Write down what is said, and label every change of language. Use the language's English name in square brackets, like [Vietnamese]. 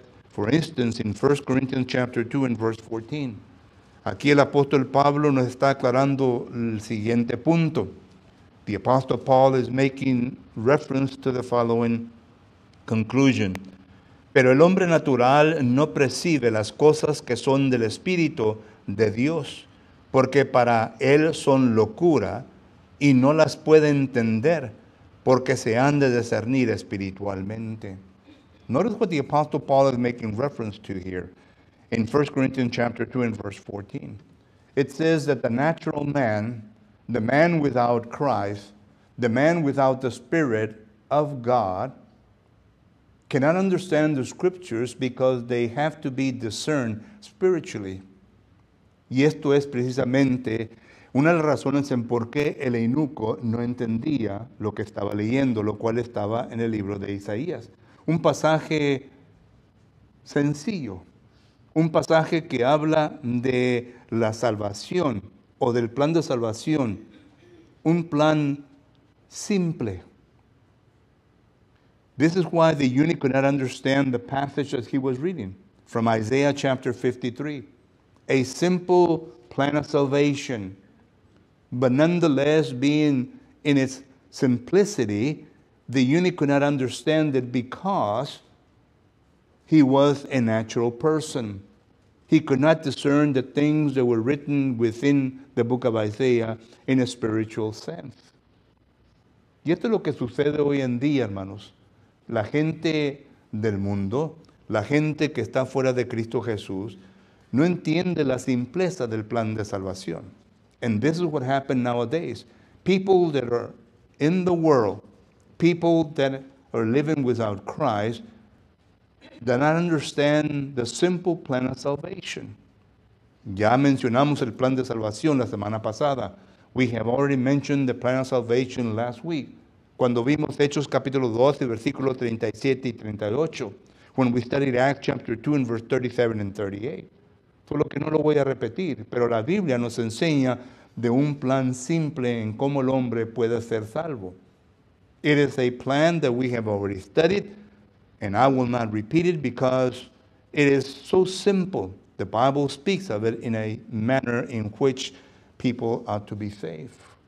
[English] For instance, in 1 Corinthians chapter 2 and verse 14. [Spanish] Aquí el apóstol Pablo nos está aclarando el siguiente punto. [English] The apostle Paul is making reference to the following conclusion. [Spanish] Pero el hombre natural no percibe las cosas que son del Espíritu de Dios, porque para él son locura, y no las puede entender, porque se han de discernir espiritualmente. [English] Notice what the Apostle Paul is making reference to here in 1 Corinthians chapter 2 and verse 14. It says that the natural man, the man without Christ, the man without the Spirit of God, cannot understand the scriptures because they have to be discerned spiritually. [Spanish] Y esto es precisamente una de las razones en por qué el eunuco no entendía lo que estaba leyendo, lo cual estaba en el libro de Isaías. Un pasaje sencillo, un pasaje que habla de la salvación o del plan de salvación, un plan simple. [English] This is why the eunuch could not understand the passage that he was reading from Isaiah chapter 53. A simple plan of salvation, but nonetheless being in its simplicity, the eunuch could not understand it because he was a natural person. He could not discern the things that were written within the book of Isaiah in a spiritual sense. [Spanish] Y esto es lo que sucede hoy en día, hermanos. La gente del mundo, la gente que está fuera de Cristo Jesús, no entiende la simpleza del plan de salvación. [English] And this is what happened nowadays. People that are in the world, people that are living without Christ, do not understand the simple plan of salvation. [Spanish] Ya mencionamos el plan de salvación la semana pasada. [English] We have already mentioned the plan of salvation last week. [Spanish] Cuando vimos Hechos capítulo 12, versículos 37 y 38. [English] When we studied Acts chapter 2 and verse 37 and 38. [Spanish] Por lo que no lo voy a repetir, pero la Biblia nos enseña de un plan simple en cómo el hombre puede ser salvo. [English] It is a plan that we have already studied, and I will not repeat it because it is so simple. The Bible speaks of it in a manner in which people ought to be saved.